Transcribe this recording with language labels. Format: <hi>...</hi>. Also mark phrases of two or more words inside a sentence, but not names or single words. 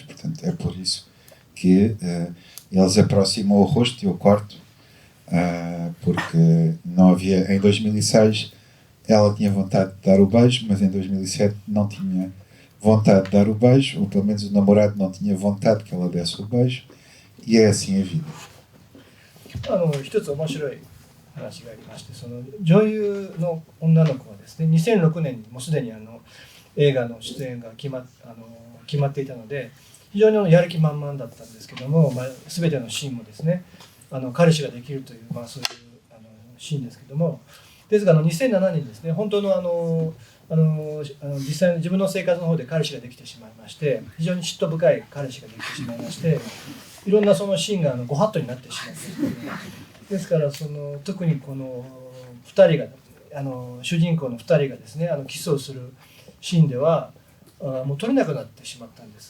<pt>Portanto, é por isso que eles aproximam o rosto e o corte, porque não havia. Em 2006 ela tinha vontade de dar o beijo, mas em 2007 não tinha vontade de dar o beijo, ou pelo menos o namorado não tinha vontade que ela desse o beijo, e é assim a vida.</pt> <ja>一つ面白い話がありまして、その女優の女の子はですね、2006年にもうすでに映画の出演が決まっていたので、非常にやる気満々だったんですけども、全てのシーンもですね、彼氏ができるという、そういうシーンですけども、ですが2007年にですね、本当の実際の自分の生活の方で彼氏ができてしまいまして、非常に嫉妬深い彼氏ができてしまいまして、いろんなそのシーンがご法度になってしまったですから、特にこの2人が主人公の2人がですね、キスをするシーンではもう撮れなくなってしまったんです。</ja>